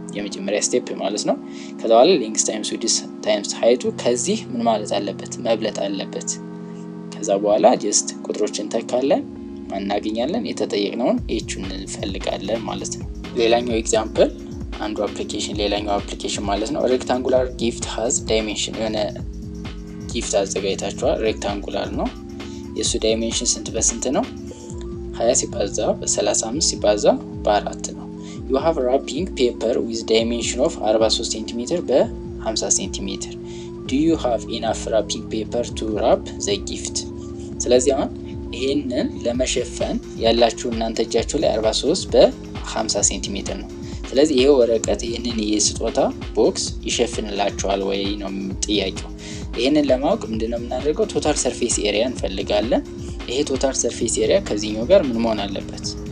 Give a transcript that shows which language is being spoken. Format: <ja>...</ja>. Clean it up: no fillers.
<am>የመጀመሪያ ስቴፕ ማለት ነው። ከዛ በኋላ ሌንግዝ ታይምስ ዊድዝ ታይምስ ሃይቱ ከዚህ ምን ማለት አለበት መብለጥ አለበት። ከዛ በኋላ ጀስት ቁጥሮችን ተካለን ማናገኛለን የተጠየቅነውን ኤቹን እንፈልጋለን ማለት ነው። ሌላኛው ኤግዛምፕል አንዱ አፕሊኬሽን ሌላኛው አፕሊኬሽን ማለት ነው።</am> <en>ሬክታንጉላር ጊፍት ሃዝ ዳይሜንሽን</en> <am>የሆነ ጊፍት አዘጋጅታችኋል። ሬክታንጉላር ነው። የሱ ዳይሜንሽን ስንት በስንት ነው? 20 ሲባዛ በ35 ሲባዛ በ4 ነው።</am> <en>you have wrapping paper with dimension of 43 cm በ50 cm. do you have enough wrapping paper to wrap the gift?</en> <am>ስለዚህ አሁን ይሄንን ለመሸፈን ያላችሁ እናንተ እጃችሁ ላይ 43 በ50 cm ነው። ስለዚህ ይሄ ወረቀት ይሄንን የስጦታ ቦክስ ይሸፍንላችኋል ወይ ነው ጥያቄው። ይሄንን ለማወቅ ምንድነው የምናደርገው? ቶታል ሰርፌስ ኤሪያ እንፈልጋለን። ይሄ ቶታል ሰርፌስ ኤሪያ ከዚህኛው ጋር ምን መሆን አለበት?</am>